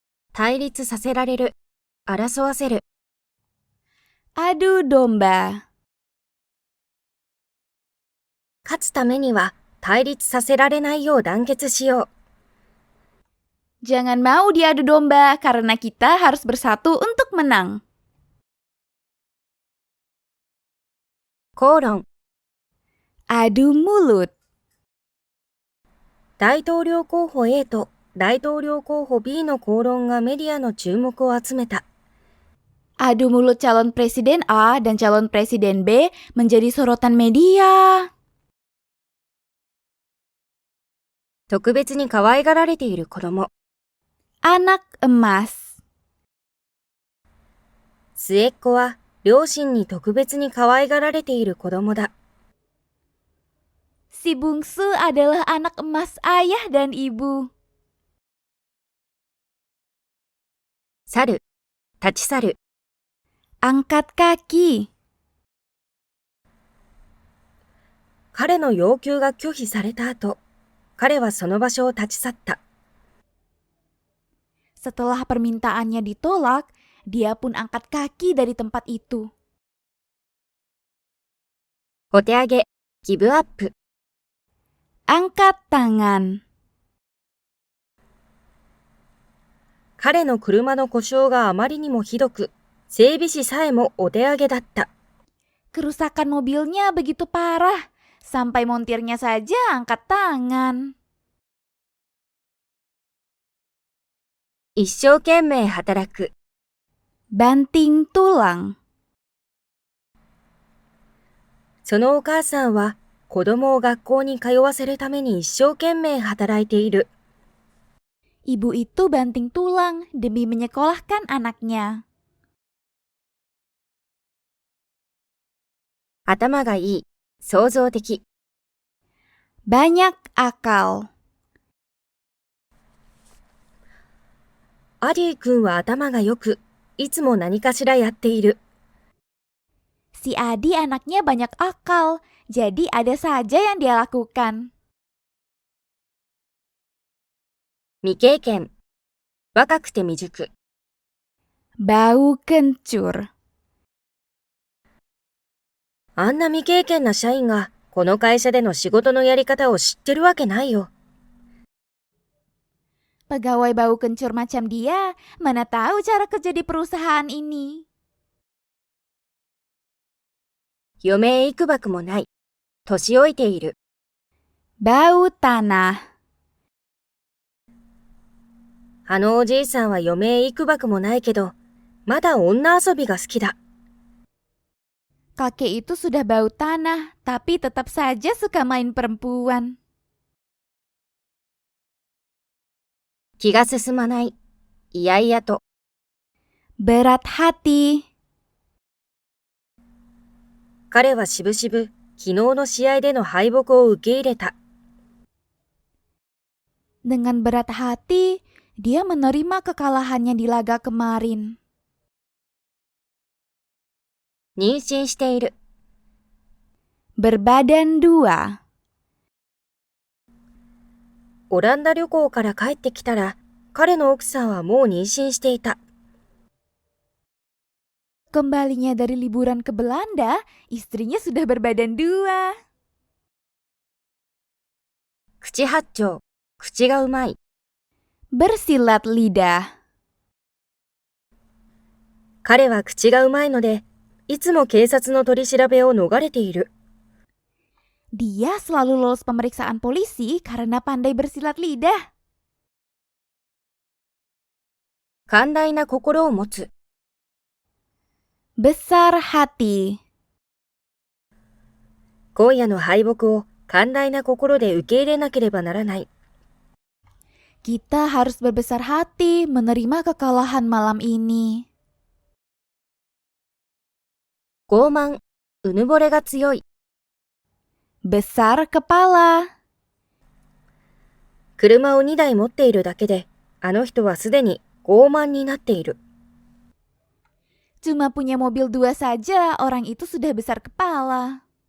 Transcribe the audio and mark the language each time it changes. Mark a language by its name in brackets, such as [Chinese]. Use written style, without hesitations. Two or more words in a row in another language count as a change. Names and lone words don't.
[Japanese] 対立させられる、争わせる。 [Indonesian] Adu domba. [Japanese] 勝つためには対立させられないよう団結しよう。 [Indonesian] Jangan mau diadu domba karena kita harus bersatu untuk menang. [Japanese] 口論。 [Indonesian] Adu mulut. [Japanese] 大統領候補 A と大統領候補 B の口論がメディアの注目を集めた。 [Indonesian] Adu mulut calon presiden A dan calon presiden B menjadi sorotan media. [Japanese] 特別に可愛がられている子供。 [Indonesian] Anak emas. [Japanese] 末っ子は両親に特別に可愛がられている子供だ。 [Indonesian] Si bungsu adalah anak emas ayah dan ibu. [Japanese] 去る、立ち去る。 [Indonesian] Angkat kaki. [Japanese] 彼の要求が拒否された後、彼はその場所を立ち去った。 [Indonesian] Setelah permintaannya ditolak, dia pun angkat kaki dari tempat itu. [Japanese] お手上げ、ギブアップ。 [Indonesian] Angkat tangan. [Japanese] 彼の車の故障があまりにもひどく、整備士さえもお手上げだった。 [Indonesian] Kerusakan mobilnya begitu parah, sampai montirnya saja angkat tangan. [Japanese] 一生懸命働く。 [Indonesian] Banting tulang. [Japanese] そのお母さんは子供を学校に通わせるために一生懸命働いている。 [Indonesian] Ibu itu banting tulang demi menyekolahkan anaknya. [Japanese] 頭がいい、創造的。 [Indonesian] Banyak akal. [Japanese] アディ君は頭が良く、いつも何かしらやっている。 [Indonesian] Si Adi anaknya banyak akal, jadi ada saja yang dia lakukan. [Japanese] 未経験。若くて未熟。 [Indonesian] Bau kencur. [Japanese] あんな未経験な社員がこの会社での仕事のやり方を知ってるわけないよ。 [Indonesian] Pegawai bau kencur macam dia, mana tahu cara kerja di perusahaan ini. [Japanese] 余命いくばくもない。年老いている。 [Indonesian] Bau tanah. [Japanese] あのおじいさんは余命いくばくもないけど、まだ女遊びが好きだ。 [Indonesian] Kakek itu sudah bau tanah, tapi tetap saja suka main perempuan. [Japanese] 気が進まない。いやいやと。 [Indonesian] Berat hati. [Japanese] 彼はしぶしぶ昨日の試合での敗北を受け入れた。 [Indonesian] Dengan berat hati, dia menerima kekalahannya di laga kemarin. [Japanese] 妊娠している。 [Indonesian] Berbadan dua. [Japanese] オランダ旅行から帰ってきたら、彼の奥さんはもう妊娠していた。 [Indonesian] Kembalinya dari liburan ke Belanda, istrinya sudah berbadan dua. [Japanese] 口八丁、口がうまい。 [Indonesian] Bersilat lidah. [Japanese] 彼は口がうまいので、いつも警察の取り調べを逃れている。 [Indonesian] Dia selalu lolos pemeriksaan polisi karena pandai bersilat lidah. [Japanese] 寛大な心を持つ。 [Indonesian] Besar hati. [Japanese] 今夜の敗北を寛大な心で受け入れなければならない。 [Indonesian] Kita harus berbesar hati menerima kekalahan malam ini. [Japanese] 傲慢、うぬぼれが強い。 [Indonesian] Besar kepala. [Japanese] 車を2台持っているだけで、あの人はすでに傲慢になっている。 [Indonesian] Cuma punya mobil dua saja, orang itu sudah besar kepala.